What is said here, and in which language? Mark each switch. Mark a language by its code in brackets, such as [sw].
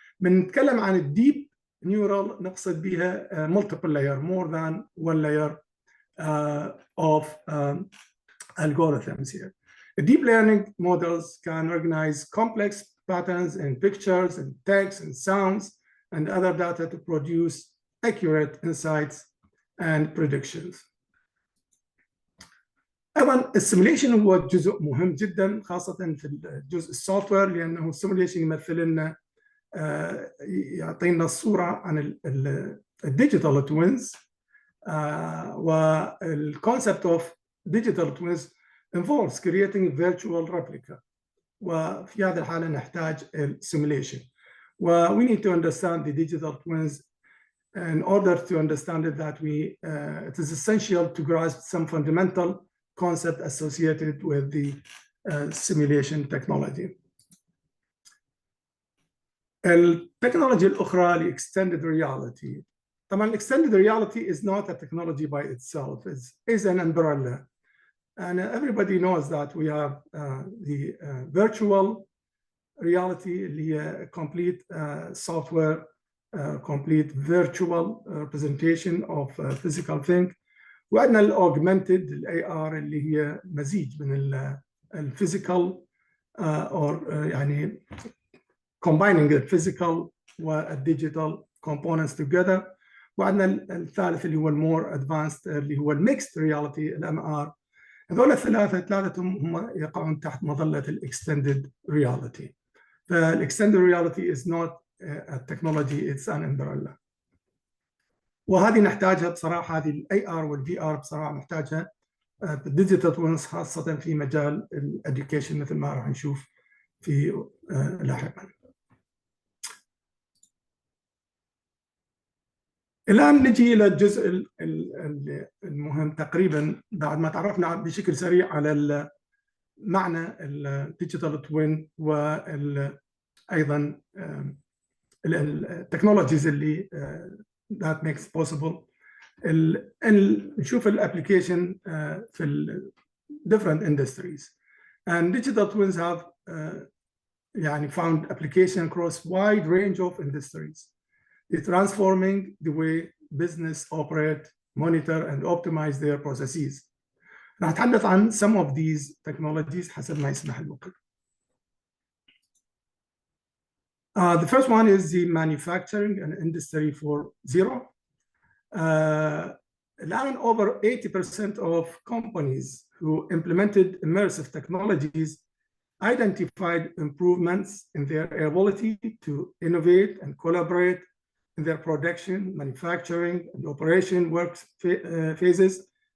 [ar] بنتكلم عن الديب [en] neural [ar] نقصد بها [en] multiple layer, more than one layer of algorithms here. Deep learning models can recognize complex patterns in pictures and text and sounds and other data to produce accurate insights and predictions. [ar] أيضا السيميليشن هو جزء مهم جدا خاصة في الجزء السوفت وير، لأنه السيميليشن يمثل لنا يعطينا الصورة عن الديجيتال توينز. [en] والconcept of digital twins involves creating virtual replica. [ar] وفي هذه الحالة نحتاج simulation. [en] We need to understand the digital twins. In order to understand it, it is essential to grasp some fundamental concept associated with the simulation technology. [ar] التكنولوجيا الأخرى ل extended reality. [en] طبعا extended reality is not a technology by itself. It's an umbrella. And everybody knows that we have the virtual reality [ar] اللي هي [en] complete software, complete virtual representation of a physical thing. [ar] وعندنا الاوجمنتد AR اللي هي مزيج من الفيزيكال or يعني [en] combining the physical [ar] والdigital components together. وعندنا الثالث اللي هو المور ادفانسد اللي هو الميكست رياليتي الMR. هذول ثلاثتهم هم يقعون تحت مظلة الاكستندد رياليتي. [en] فالاكستندed reality is not a technology, it's an umbrella. [ar] وهذه نحتاجها بصراحه، هذه الاي ار والفي ار بصراحه نحتاجها بالديجيتال توينز، خاصه في مجال الاديوكيشن مثل ما راح نشوف في لاحقا. الان نجي الى الجزء المهم تقريبا، بعد ما تعرفنا بشكل سريع على معنى الديجيتال توين وايضا التكنولوجيز اللي [en] that makes possible. [ar] نشوف الابلكيشن في ال [en] different industries, and digital twins have [ar] يعني [en] found application across wide range of industries. They're transforming the way business operate, monitor and optimize their processes. [ar] راح أتحدث عن [en] some of these technologies [ar] حسب ما يسمح الوقت. [en] The first one is the manufacturing and industry 4.0. الآن over 80% of companies who implemented immersive technologies identified improvements in their ability to innovate and collaborate in their production, manufacturing, and operation work phases.